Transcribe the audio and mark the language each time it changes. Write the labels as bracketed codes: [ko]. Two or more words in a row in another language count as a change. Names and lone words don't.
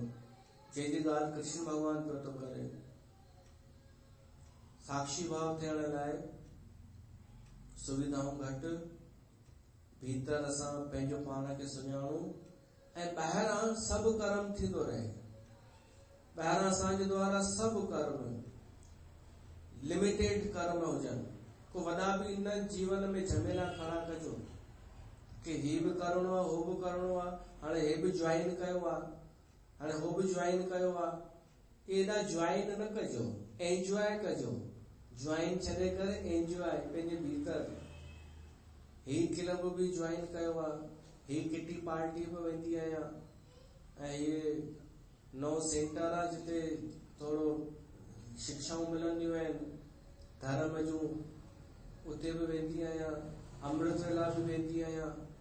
[sd] जंहिंजी ॻाल्हि कृष्ण भॻवान पियो थो करे। साक्षी भाव थियण लाइ सुविधाऊं घटि, भीतर असां पंहिंजो पाण खे सुञाणूं ऐं ॿाहिरां सभु कर्म थींदो रहे। ॿाहिरां असांजे द्वारा सभु कर्म लिमिटेड कर्म हुजनि। को वॾा बि न जीवन में झमेला खड़ा कजो कि ही बि करणो आहे, हो बि करणो आहे, हाणे हे बि ज्वाइन कयो आहे, हाणे हो बि ज्वाइन कयो आहे। एॾा ज्वाइन न कजो, एंजॉय कजो। ज्वाइन छॾे करे एंजॉय पंहिंजे भीतर। ही क्लब बि ज्वाइन कयो आहे, ही [en] kitty party [sd] में वेंदी आहियां, ऐं ये नओ सेंटर आहे जिते थोरो शिक्षाऊं मिलंदियूं आहिनि धर्म जूं, उते बि वेंदी आहियां, अमृत वेला बि वेंदी आहियां।